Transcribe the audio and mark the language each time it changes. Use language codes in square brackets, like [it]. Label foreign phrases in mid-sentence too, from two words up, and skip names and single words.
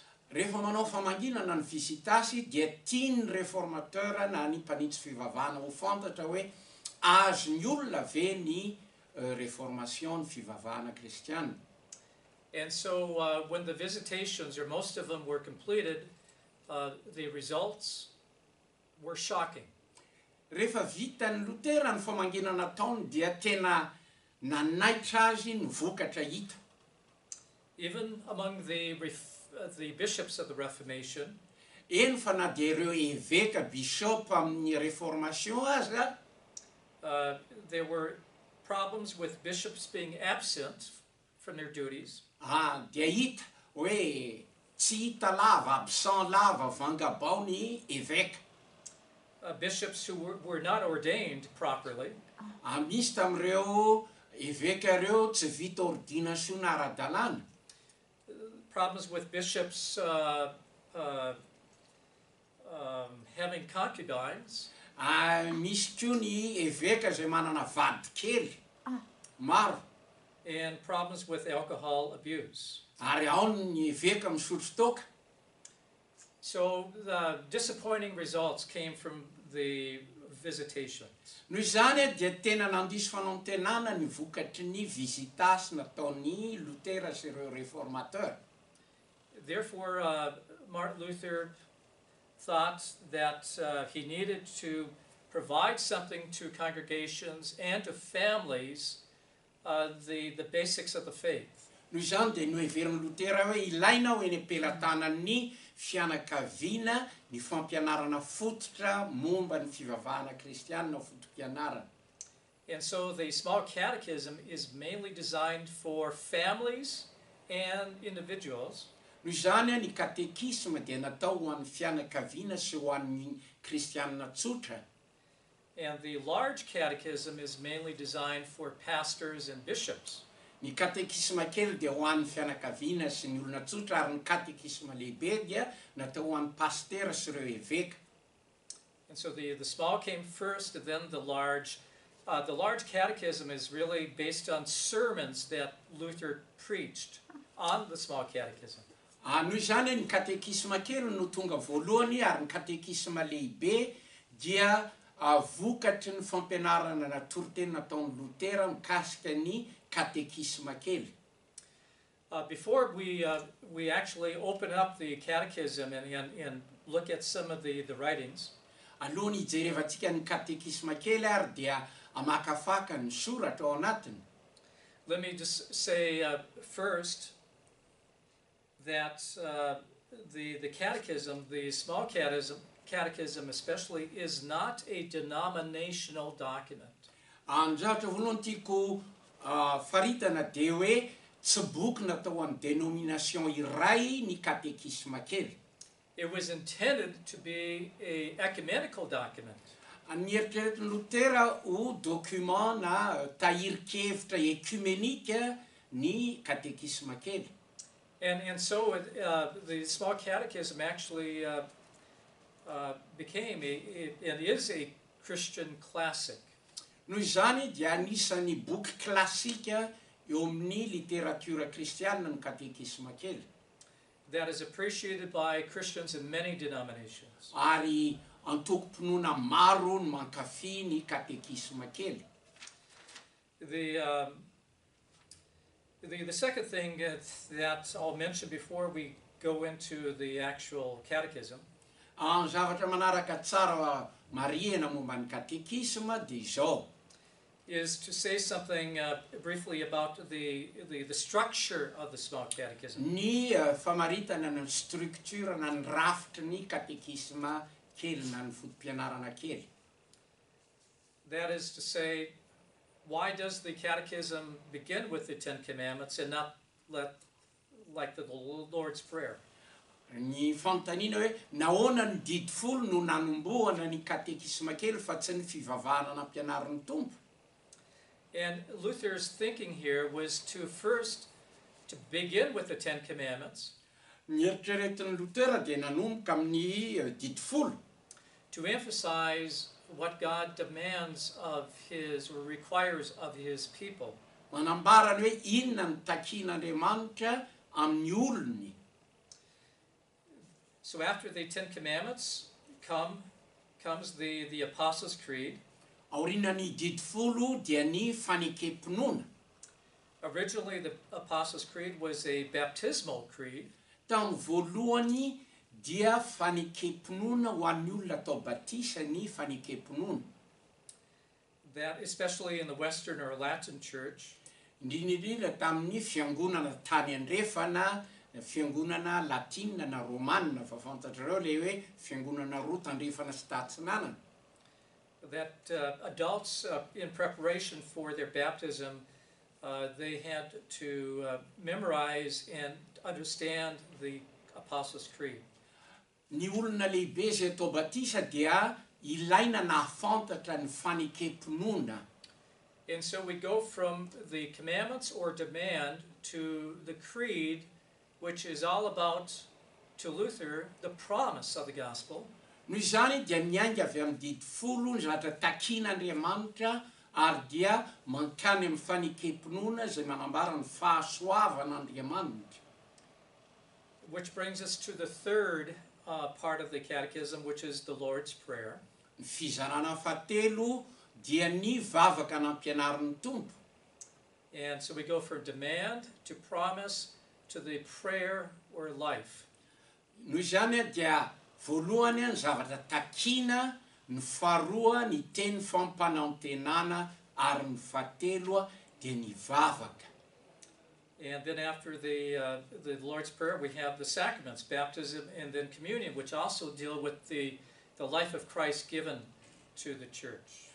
[mg] Rehefa manao famangina na ny visitasy dia tiany réformateur na ny mpanitsy fivavahana ho fantatra hoe azony olona ve ny réformation ny fivavahana kristiana. [en] And so when the visitations, or most of them, were completed, the results were shocking. [mg] Rehefa vita ny Lutera ny famangina nataony dia tena nanaitra azy ny vokatra hita. [en] Even among the bishops of the Reformation, [mg] Eny fa na dia ireo évêque bishop amin'ny réformation azy [en] there were problems with bishops being absent from their duties. [mg] dia hita hoe tsy hita lava, absent lava vangabao ny évêque. [en] Bishops who were not ordained properly. [mg] Misy tamin'ireo évêque ireo tsy vita ordination ara-dalàna. [en] Problems with bishops having concubines. [mg] Misy koa ny évêque zay manana vady kely maro. [en] And problems with alcohol abuse. [mg] Ary ao ny évêque misotro toaka. [en] So the disappointing results came from the visitations. [mg] Noho izany dia tena nandiso fanaontenana ny vokatry ny visitasy nataon'ny Lutera sy ireo réformateur. [en] Therefore, Martin Luther thought that he needed to provide something to congregations and to families, the basics of the faith. [mg] Noho izany dia noheveriny Lutera hoe ilaina ho eny am-pelatanan'ny fianakaviana ny fampianarana fototra momba ny fivavahana kristianina fotom-pianarana. [en] And so the small catechism is mainly designed for families and individuals. [mg] Noho izany ny katekisma dia natao ho an'ny fianakaviana sy ho an'ny kristianina tsotra. [en] And the large catechism is mainly designed for pastors and bishops. [mg] Ny katekisma kely dia ho an'ny fianakaviana sy ny olona tsotra, ary ny katekisma lehibe dia natao ho an'ny pastera sy ireo eveka. [en] And so the small came first, and then the large. The large catechism is really based on sermons that Luther preached on the small catechism. [mg] Noho izany ny katekisma kely no tonga voalohany, ary ny katekisma lehibe dia vokatry ny fampianarana natoroteny nataon'ny Lutera mikasika ny katekisma kely. [en] Before we actually open up the catechism and look at some of the writings, [mg] Alohan'ny hijerevantsika ny katekisma kely ary dia amakafaka ny soratra ao anatiny. [en] let me just say first that the catechism, the small catechism especially, is not a denominational document. [mg] Zavatra voalohany tiako faritana dia hoe tsy boky natao amin'ny dénomination iray ny katekisma kely. [en] It was intended to be a ecumenical document. [mg] Ny eritreretin'ny Lutera ho document na tahiri-kevitra ekumenika ny katekisma kely. [en] And so the small catechism actually became and is a Christian classic. [mg] Noho izany dia anisan'ny boky klasika eo amin'ny literatiora kristianina ny katekisma kely. [en] That is appreciated by Christians in many denominations. [mg] Ary antoko-pinoana maro no mankafy ny katekisma kely. [en] The second thing that I'll mention before we go into the actual catechism [mg] Zavatra manaraka tsara marihana momba ny katekisma dia izao. [en] is to say something briefly about the structure of the small catechism. [mg] Ny famaritana ny structure na ny rafitry ny katekisma kely na ny fotom-pianarana kely. [en] That is to say, why does the catechism begin with the Ten Commandments and not like the Lord's Prayer? [mg] Ny fanontaniana hoe nahoana ny didy folo no nanombohana ny katekisma kely fa tsy ny fivavahana nampianarin'ny Tompo. [en] And Luther's thinking here was to begin with the Ten Commandments, [mg] Ny eritreretin'ny Lutera dia nanomboka amin'ny didy folo, [en] to emphasize what God demands of his or requires of his people. [mg] manambara ny hoe inona ny takian'Andriamanitra amin'ny olony. [en] So after the Ten Commandments comes the Apostles' Creed. [mg] Aorianany didy folo dia ny fanekempinoana. [en] Originally, the Apostles' Creed was a baptismal creed. [mg] Tamin'ny voalohany dia fanekempinoana ho an'ny olona atao batisa ny fanekempinoana. [en] That, especially in the Western or Latin Church, [mg] Indrindra tamin'ny fiangonana tany andrefana, fiangonana latina na romanina, fa fantatrareo le hoe fiangonana roa tandrefana sy tatsinanana. [en] that adults, in preparation for their baptism, they had to memorize and understand the Apostles' Creed. [mg] Ny olona lehibe zay atao batisa dia ilaina nahafantatra ny fanekempinoana. [en] And so we go from the commandments or demand to the creed, which is all about, to Luther, the promise of the gospel. [mg] Noho izany dia miainga avy amin'ny didy folo ny zavatra takian'Andriamanitra ary dia mankany amin'ny fanekempinoana izay manambara ny fahasoavan'Andriamanitra. [en] Which brings us to the third part of the catechism, which is the Lord's Prayer. [mg] Ny fizarana fahatelo dia ny vavaka nampianarin'ny Tompo. [en] And so we go from demand to promise to the prayer or life. [mg] Noho izany dia voalohany ny zavatra takiana, ny faharoa ny teny fampanantenana ary ny fahatelo dia ny vavaka. [en] And then after the Lord's Prayer, we have the sacraments, baptism and then communion, which also deal with the life of Christ given to the church.